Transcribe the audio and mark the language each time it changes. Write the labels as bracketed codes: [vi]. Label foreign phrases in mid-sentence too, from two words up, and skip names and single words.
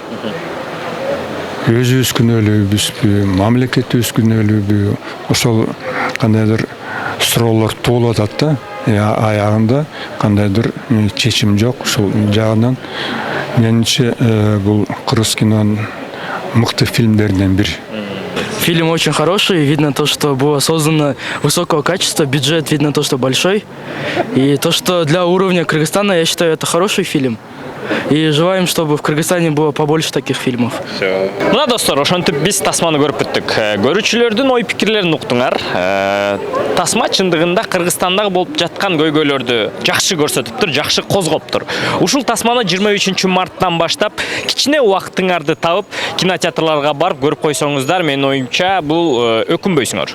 [ky] Өзүбүз күнөөлүүбүзбү, мамлекетибиз күнөөлүүбү? Ошол кандайдыр суроолор туулуп атат да. Аягында кандайдыр чечим жок. Ушул жагынан менимче бул кыргыз кинонун мыкты фильмдеринен бири. [ru] Фильм очень хороший, видно то, что было создано высокого качества, бюджет видно то, что большой. И то, что для уровня Кыргызстана, я считаю, это хороший фильм. И желаем, чтобы в Кыргызстане было побольше таких фильмов. [ky] Мына достор, ошентип биз тасманы көрүп бүттүк. Көрүүчүлөрдүн ой пикирлерин уктуңар. Тасма чындыгында Кыргызстандагы болуп жаткан көйгөйлөрдү жакшы көрсөтүптүр, жакшы козгоптур. Ушул тасманы 23 марттан баштап кичине убактыңарды табып, кинотеатрларга барып көрүп койсоңуздар, менин оюмча бул өкүнбөйсүңөр.